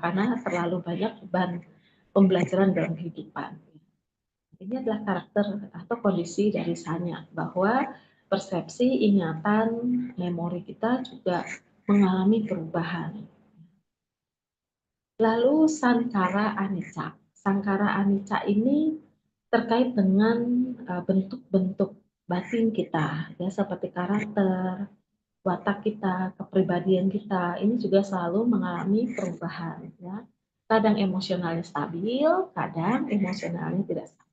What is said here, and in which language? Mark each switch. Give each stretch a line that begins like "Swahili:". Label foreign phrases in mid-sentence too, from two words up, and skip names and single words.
Indonesian: Karena terlalu banyak beban pembelajaran dalam kehidupan. Ini adalah karakter atau kondisi dari sanya, bahwa persepsi, ingatan, memori kita juga mengalami perubahan.
Pali: Lalu sankara anicca. Sankara anicca
Indonesian: ini terkait dengan bentuk-bentuk batin kita, ya, seperti karakter, watak kita, kepribadian kita, ini juga selalu mengalami perubahan, ya. Kadang emosionalnya stabil, kadang emosionalnya tidak stabil.